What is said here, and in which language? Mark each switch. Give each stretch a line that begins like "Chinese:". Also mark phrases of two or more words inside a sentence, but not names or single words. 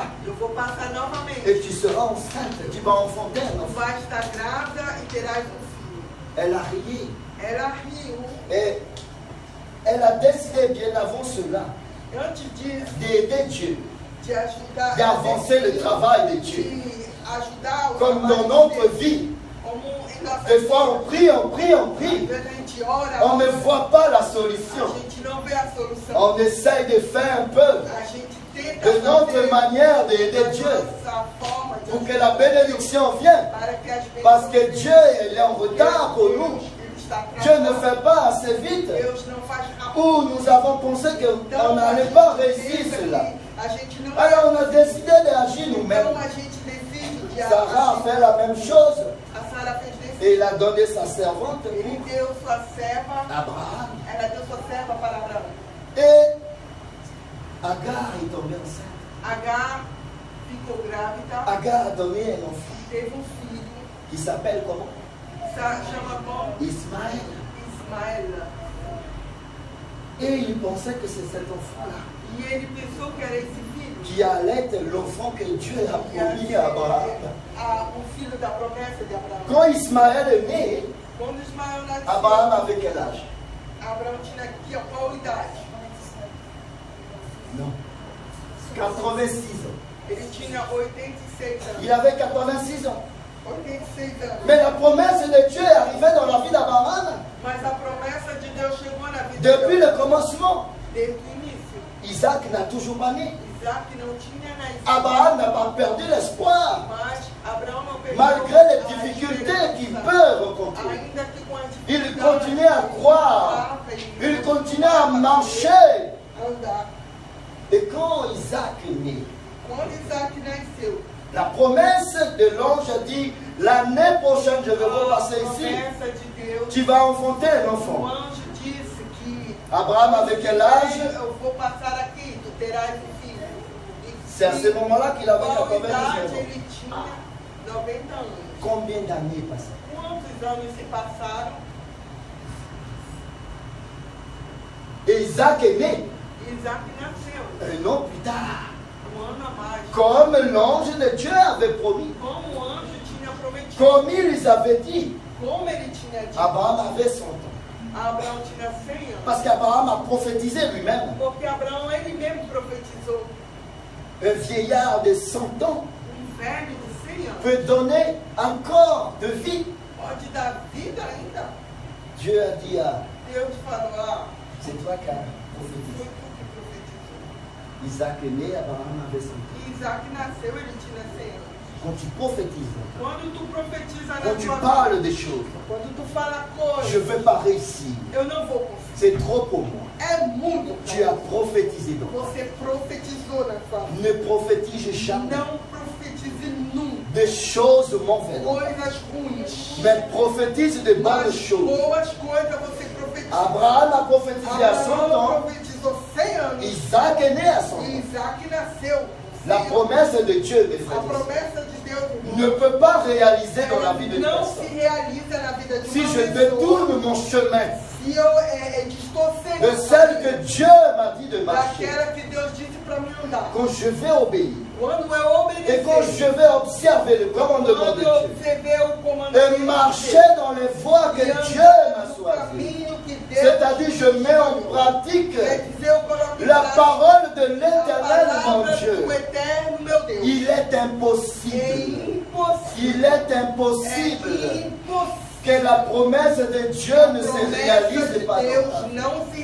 Portuguese: eu vou passar novamente.
French: et tu seras enceinte, tu vas enfanter un Tu enfant.
Portuguese: vai estar grávida e terás filho.
French: Elle a rié
Portuguese: Ela riu.
French: et elle a décidé bien avant cela
Portuguese: Antes disso,
French: d'aider Dieu,
Portuguese: de ajudar,
French: d'avancer le travail de Dieu.
Portuguese: de ajudar o
French: Comme dans
Portuguese: trabalho de
French: notre
Portuguese: Deus.
French: vie,
Portuguese: Como em nossa
French: des fois
Portuguese: vida.
French: on prie, on prie, on
Portuguese: Às
French: prie.
Portuguese: vezes a gente ora,
French: On ne voit pas la
Portuguese: a
French: solution.
Portuguese: gente não vê a solução.
French: On essaye de faire un peu
Portuguese: A gente tenta
French: de notre
Portuguese: fazer
French: manière d'aider
Portuguese: da
French: Dieu
Portuguese: nossa forma de
French: pour que
Portuguese: ajudar
French: la bénédiction vienne.
Portuguese: para que as bênçãos
French: Parce que
Portuguese: venham.
French: Dieu il est en retard pour nous.
Portuguese: Deus, ele está
French: Dieu ne
Portuguese: atrasado.
French: fait pas assez vite.
Portuguese: Deus não faz rápido.
French: Ou nous avons pensé qu'on n'allait pas réussir cela.
Portuguese: A gente não
French: Alors on a décidé d'agir nous-mêmes.
Portuguese: Então a gente decide de
French: Sarah a
Portuguese: agir.
French: fait la même chose.
Portuguese: A Sara fez desse.
French: Et il a donné sa servante
Portuguese: Ele deu sua serva,
French: à Abraham.
Portuguese: ela deu sua serva para Abraão.
French: Et Agar est tombée enceinte.
Portuguese: Agar ficou grávida,
French: Agar a donné un enfant
Portuguese: teve filho,
French: qui s'appelle comment?
Portuguese: chama como
French: Ismaël.
Portuguese: Ismael.
French: Et il pensait que c'est cet enfant-là
Portuguese: E ele pensou que era esse filho.
French: qui allait être l'enfant que Dieu a
Portuguese: que ia
French: promis
Portuguese: ser
French: à Abraham.
Portuguese: o filho da promessa de Abraão.
French: Quand Ismaël est né,
Portuguese: Quando Ismael nasceu,
French: Abraham avait quel âge?
Portuguese: Abraão tinha aqui qual idade?
French: Non. 86 ans.
Portuguese: Ele tinha 86 anos.
French: Il avait 86 ans.
Portuguese: 86 anos.
French: Mais la promesse de Dieu est arrivée dans la vie d'Abraham
Portuguese: Mas a promessa de Deus chegou na vida
French: depuis
Portuguese: de
French: le commencement.
Portuguese: desde o início.
French: Isaac n'a toujours pas né.
Portuguese: Isaac não tinha nascido.
French: Abraham n'a pas perdu l'espoir,
Portuguese: Mas Abraão não perdeu
French: malgré les
Portuguese: a
French: difficultés qu'il
Portuguese: esperança.
French: peut rencontrer.
Portuguese: Ainda que com a
French: Il
Portuguese: dificuldade,
French: continue à croire, il continue à marcher.
Portuguese: andar.
French: Et quand Isaac est né,
Portuguese: Quando Isaac nasceu,
French: la promesse de l'ange a dit, l'année prochaine je vais
Portuguese: a
French: repasser ici,
Portuguese: promessa de Deus,
French: tu vas enfanter un
Portuguese: o
French: enfant.
Portuguese: anjo disse que
French: Abraham avait quel âge?
Portuguese: eu vou passar aqui, tu terás um filho. E
French: C'est à ce moment-là qu'il avait
Portuguese: qual
French: 99
Portuguese: idade
French: ans.
Portuguese: ele tinha? 90 anos.
French: Combien d'années passées?
Portuguese: Quantos anos se passaram?
French: Et Isaac est né
Portuguese: Isaac nasceu.
French: un an plus tard.
Portuguese: Ano a mais.
French: Comme l'ange de Dieu avait promis.
Portuguese: Como o anjo tinha prometido.
French: Comme il les avait dit.
Portuguese: Como ele tinha dito.
French: Abraham avait 100 ans.
Portuguese: Abraão tinha 100 anos.
French: Parce qu'Abraham a prophétisé lui-même.
Portuguese: Porque Abraão ele mesmo profetizou.
French: Un vieillard de 100 ans
Portuguese: Velho de 100 anos.
French: peut donner encore de vie.
Portuguese: Pode dar vida ainda.
French: Dieu a dit à
Portuguese: Deus falou, ah,
French: c'est toi qui as
Portuguese: foi
French: prophétisé.
Portuguese: tu que profetizou.
French: Isaac est né, Abraham avait 100 ans.
Portuguese: E Isaac nasceu, ele tinha 100 anos.
French: Quand tu prophétises,
Portuguese: Quando tu profetiza na
French: quand tu
Portuguese: tua
French: parles
Portuguese: vida,
French: des choses,
Portuguese: quando tu fala
French: je ne
Portuguese: coisas,
French: veux pas réussir.
Portuguese: eu não vou conseguir.
French: C'est trop pour moi.
Portuguese: É muito.
French: Tu as prophétisé donc.
Portuguese: Você profetizou na sua vida.
French: Ne prophétise jamais
Portuguese: Não profetize nunca
French: des choses mauvaises,
Portuguese: coisas ruins.
French: mais prophétise de bonnes
Portuguese: Mas
French: choses.
Portuguese: boas coisas você profetiza.
French: Abraham a prophétisé à 100
Portuguese: Abraão
French: ans,
Portuguese: profetizou 100 anos.
French: Isaac est né à 100
Portuguese: E
French: ans.
Portuguese: Isaac nasceu.
French: La promesse de Dieu, mes
Portuguese: A
French: frères,
Portuguese: promessa de Deus
French: ne peut pas réaliser dans la vie de
Portuguese: não
French: personne.
Portuguese: se realiza na vida de
French: Si
Portuguese: uma
French: je
Portuguese: pessoa.
French: détourne mon chemin
Portuguese: Se eu distorcer
French: de celle que Dieu m'a dit de marcher,
Portuguese: daquela que Deus disse para mim andar.
French: quand je vais obéir,
Portuguese: Quando eu
French: et quand je
Portuguese: obedecer,
French: vais observer le commandement de
Portuguese: quando eu
French: Dieu,
Portuguese: observer o comando
French: et marcher dans les voies que Dieu m'a choisies, c'est-à-dire je mets en pratique la parole de l'Éternel, mon Dieu, il est impossible, il est impossible que la promesse de Dieu ne se réalise pas dans ta vie.